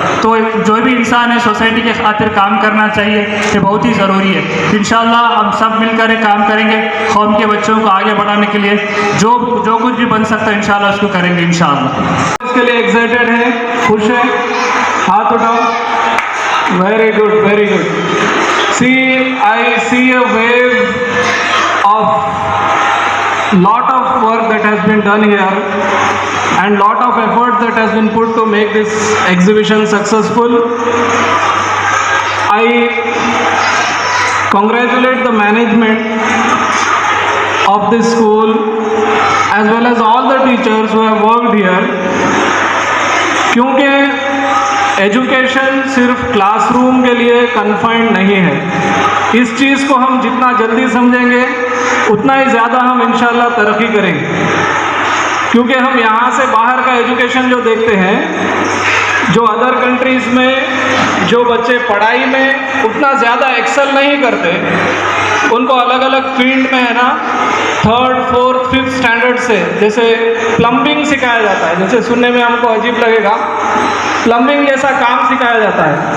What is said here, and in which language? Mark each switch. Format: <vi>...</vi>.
<hi>तो जो भी इंसान है सोसाइटी के खातिर काम करना चाहिए, ये बहुत ही ज़रूरी है। इंशाअल्लाह हम सब मिलकर काम करेंगे कौम के बच्चों को आगे बढ़ाने के लिए, जो कुछ भी बन सकता है इंशाअल्लाह उसको करेंगे इंशाअल्लाह। इसके लिए एक्साइटेड है, खुश है, हाथ उठाओ।</hi> <en>Very good, very good. I see a wave of lot of work that has been done here and lot of effort that has been put to make this exhibition successful. I congratulate the management of this school as well as all the teachers who have worked here,</en> <hi>क्योंकि education सिर्फ classroom के लिए confined नहीं है। इस चीज़ को हम जितना जल्दी समझेंगे उतना ही ज़्यादा हम इंशाल्लाह तरक्की करेंगे, क्योंकि हम यहाँ से बाहर का एजुकेशन जो देखते हैं, जो अदर कंट्रीज़ में जो बच्चे पढ़ाई में उतना ज़्यादा एक्सेल नहीं करते, उनको अलग अलग फील्ड में है ना 3rd, 4th, 5th स्टैंडर्ड से, जैसे प्लम्बिंग सिखाया जाता है, जैसे सुनने में हमको अजीब लगेगा, प्लम्बिंग जैसा काम सिखाया जाता है।</hi>